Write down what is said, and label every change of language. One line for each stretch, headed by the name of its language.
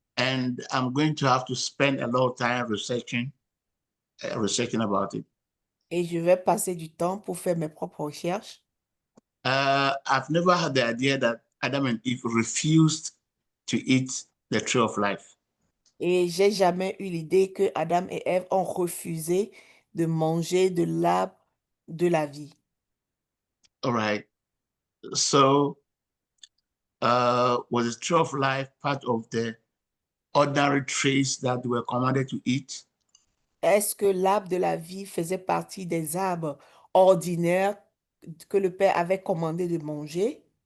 English: And I'm going to have to spend a lot of time researching about it.
French: Et je vais passer du temps pour faire mes propres recherches.
English: I've never had the idea that Adam and Eve refused to eat the tree of life.
French: Et j'ai jamais eu l'idée que Adam et Ève ont refusé de manger de l'arbre de la vie.
English: All right. So was the tree of life part of the ordinary trees that they were commanded to eat?
French: Est-ce que l'arbre de la vie faisait partie des arbres ordinaires que le Père avait commandé de manger?